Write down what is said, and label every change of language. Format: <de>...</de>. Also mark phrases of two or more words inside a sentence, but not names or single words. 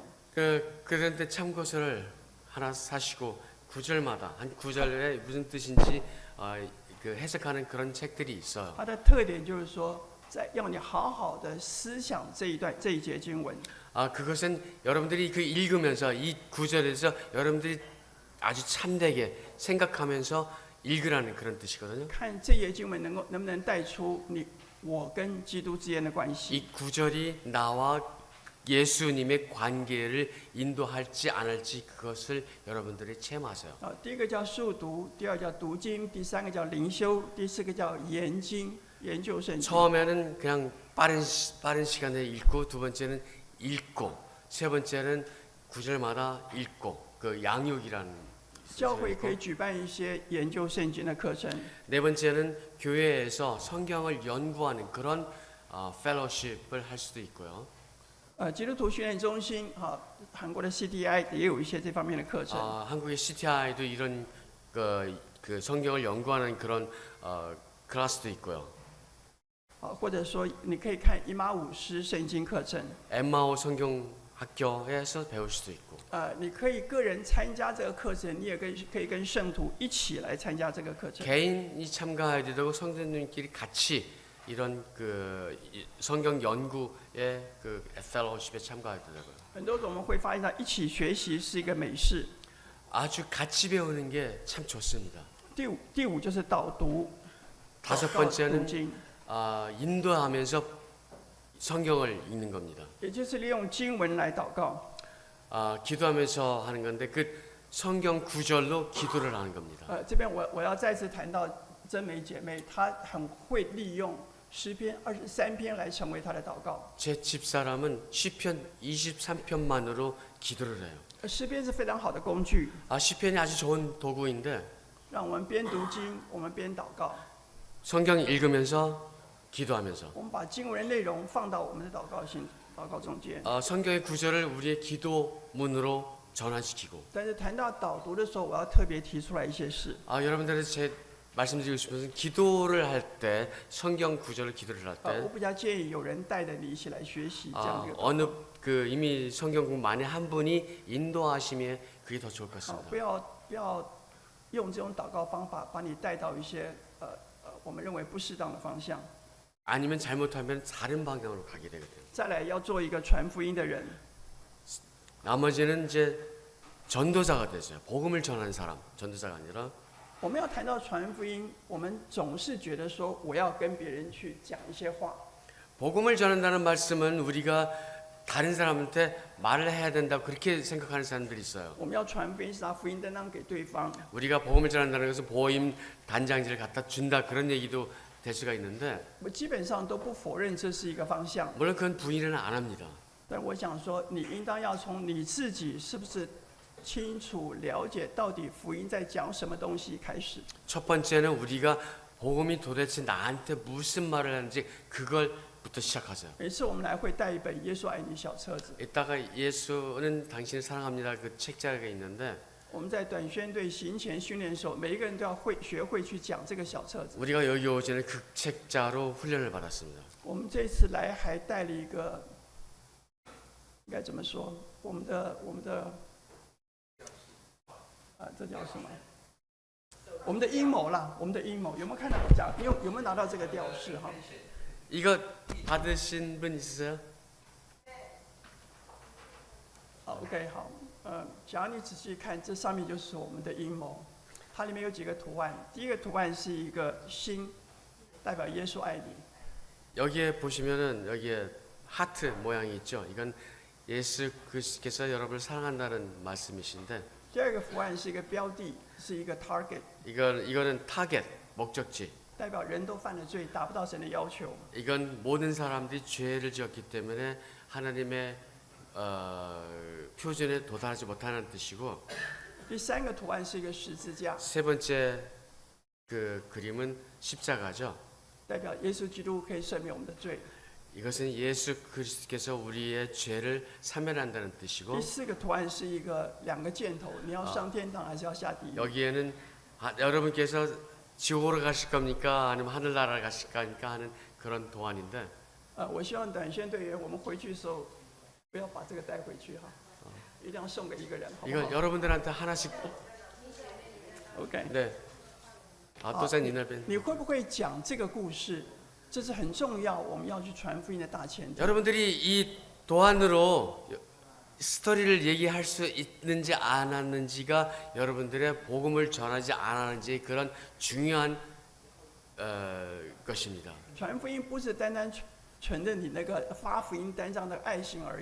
<ko>그런데 참고서를 하나 사시고 구절마다 한 구절에 무슨 뜻인지 그 해석하는 그런 책들이 있어요.</ko> <zh>它的特点就是说，要你好好的思想这一节经文。</zh> <ko>그것은 여러분들이 그 읽으면서 이 구절에서 여러분들이 아주 참되게 생각하면서 읽으라는 그런 뜻이거든요.</ko> <zh>看这节经文能不能带出我跟基督之间的关系。</zh> <ko>이 구절이 나와 예수님의 관계를 인도할지 안 할지 그것을 여러분들이 체험하세요.</ko> <zh>第一个叫速读，第二叫读经，第3个叫灵修，第4个叫研经，研究圣经。</zh> <ko>처음에는 그냥 빠른 시간에 읽고 두 번째는 읽고 세 번째는 구절마다 읽고 그 양육이라는</ko> <zh>教会可以举办一些研究圣经的课程。</zh> <ko>네 번째는 교회에서 성경을 연구하는 그런 fellowship을 할 수도 있고요.</ko> <zh>基督徒训练中心韩国的 CTI 也有一些这方面的课程。</zh> <ko>한국의 CTI도 이런 그 성경을 연구하는 그런 클래스도 있고요.</ko> <zh>或者说你可以看以马五师圣经课程。</zh> <ko>엠마오 성경 학교에서 배울 수도 있고.</ko> <zh>你可以个人参加这个课程，你也可以跟圣徒一起来参加这个课程。</zh> <ko>개인이 참가해야 되고 성도님끼리 같이 이런 그 성경 연구의 그 펠로우십에 참가해야 되고요.</ko> <zh>很多我们会发现到一起学习是一个美事。</zh> <ko>아주 같이 배우는 게 참 좋습니다.</ko> <zh>第五就是导读。</zh> <ko>다섯 번째는 인도하면서 성경을 읽는 겁니다.</ko> <zh>也就是利用经文来祷告。</zh> <ko>기도하면서 하는 건데 그 성경 구절로 기도를 하는 겁니다.</ko> <zh>这边我要再次谈到真美姐妹，她很会利用诗篇23篇来成为她的祷告。</zh> <ko>제 집사람은 시편 23편만으로 기도를 해요.</ko> <zh>诗篇是非常好的工具，</zh> <ko>시편이 아주 좋은 도구인데</ko> <zh>让我们边读经，我们边祷告。</zh> <ko>성경 읽으면서 기도하면서</ko> <zh>我们把经文的内容放到我们的祷告中间。</zh> <ko>성경의 구절을 우리의 기도문으로 전환시키고.</ko> <zh>但是谈到导读的时候，我要特别提出来一些事。</zh> <ko>여러분들한테 제 말씀드리고 싶은 것은 기도를 할 때 성경 구절을 기도를 할 때</ko> <zh>我比较建议有人带着你一起来学习这样的一个祷告。</zh> <ko>어느 그 이미 성경 공부 많이 한 분이 인도하시면 그게 더 좋을 것 같습니다.</ko> <zh>不要用这种祷告方法把你带到一些我们认为不适当的方向。</zh> <ko>아니면 잘못하면 다른 방향으로 가게 되거든요.</ko> <zh>再来要做一个传福音的人。</zh> <ko>나머지는 이제 전도자가 되세요. 복음을 전하는 사람, 전도자가 아니라</ko> <zh>我们要谈到传福音，我们总是觉得说我要跟别人去讲一些话。</zh> <ko>복음을 전한다는 말씀은 우리가 다른 사람한테 말을 해야 된다 그렇게 생각하는 사람들이 있어요.</ko> <zh>我们要传福音是拿福音单张给对方。</zh> <ko>우리가 복음을 전한다는 것은 보임 단장지를 갖다 준다 그런 얘기도 될 수가 있는데</ko> <zh>我基本上都不否认这是一个方向，</zh> <ko>물론 그건 부인은 안 합니다.</ko> <zh>但我想说，你应当要从你自己是不是清楚了解到底福音在讲什么东西开始。</zh> <ko>첫 번째는 우리가 복음이 도대체 나한테 무슨 말을 하는지 그걸부터 시작하세요.</ko> <zh>每次我们来会带一本《耶稣爱你》小册子，</zh> <ko>이따가 예수는 당신을 사랑합니다 그 책자가 있는데</ko> <zh>我们在短宣队行前训练的时候，每一个人都要学会去讲这个小册子。</zh> <ko>우리가 여기 오전에 그 책자로 훈련을 받았습니다.</ko> <zh>我们这次来还带了一个，应该怎么说？我们的这叫什么？我们的阴谋啦，我们的阴谋有没有看到？有没有拿到这个调式哈？</zh> <ko>이거 받으신 분 있으세요?</ko> <zh>OK 好，假如你仔细看，这上面就是我们的阴谋，它里面有几个图案。第一个图案是一个心，代表耶稣爱你。</zh> <ko>여기에 보시면은 여기에 하트 모양이 있죠. 이건 예수께서 여러분을 사랑한다는 말씀이신데</ko> <zh>第二个图案是一个标的，是一个 target，</zh> <ko>이거는 타겟 목적지.</ko> <zh>代表人都犯了罪，达不到神的要求。</zh> <ko>이건 모든 사람들이 죄를 지었기 때문에 하나님의 표준에 도달하지 못하는 뜻이고</ko> <zh>第三个图案是一个十字架，</zh> <ko>세 번째 그 그림은 십자가죠.</ko> <zh>代表耶稣基督可以赦免我们的罪。</zh> <ko>이것은 예수 그리스도께서 우리의 죄를 사면한다는</ko> <zh>第</zh> <ko>뜻이고</ko> <zh>四个图案是两个箭头，你要上天堂还是要下地狱？</zh> <ko>여기에는 여러분께서 지옥으로 가실 겁니까? 아니면 하늘나라를 가실 겁니까? 하는 그런 도안인데</ko> <zh>我希望短宣队员我们回去的时候不要把这个带回去哈，一定要送给一个人，好不</zh> <ko>이건</ko> <zh>好</zh> <ko>여러분들한테 하나씩 ？OK。 네. 또</ko> <zh>在你那边你会不会讲这个故事？这是很重要，我们要去传福音的大前提。</zh> <ko>여러분들이 이 도안으로 스토리를 얘기할 수 있는지 안 하는지가 여러분들의 복음을 전하지 않았는지 그런 중요한 것입니다.</ko> <zh>传福音不是单单承认你那个发福音单张的爱心而已。</zh>